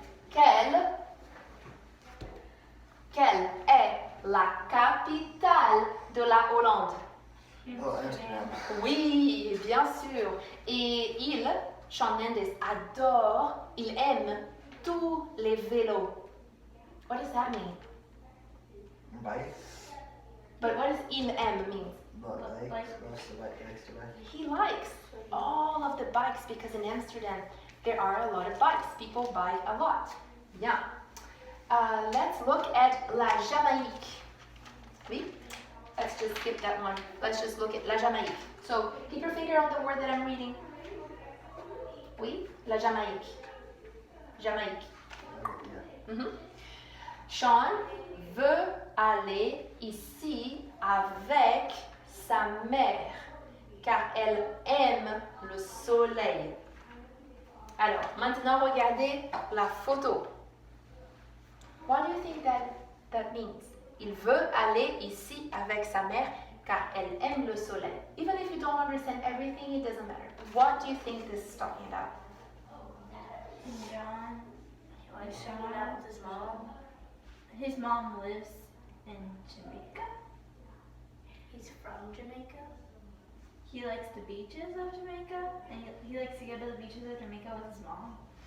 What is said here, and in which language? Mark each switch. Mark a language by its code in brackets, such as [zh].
[fr] Quelle est la capitale de la Hollande? [en] Oh, Amsterdam. [fr] Oui, bien sûr. Et Sean Mendes, adore, il aime tous les vélos. [en] What does that mean? Bikes. But what does il aime mean? Not bikes. What's the bike next to bike? He likes all of the bikes because in Amsterdam there are a lot of bikes. People buy a lot. Bien. Let's look at la Jamaïque. Oui? Let's just skip that one. Let's just look at la Jamaïque. So keep your finger on the word that I'm reading. [fr] Oui? La Jamaïque. Jamaïque. [en] Yeah. Mhm. [fr] Sean veut aller ici avec sa mère car elle aime le soleil. Alors, maintenant regardez la photo. [en] What do you think that means? [fr] Il veut aller ici avec sa mère car elle aime le soleil. [en] Even if you don't understand everything, it doesn't matter. What do you think this is talking about? John, he likes hanging out with his mom. His mom lives in Jamaica. He's from Jamaica. He likes the beaches of Jamaica, and he likes to go to the beaches of Jamaica with his mom.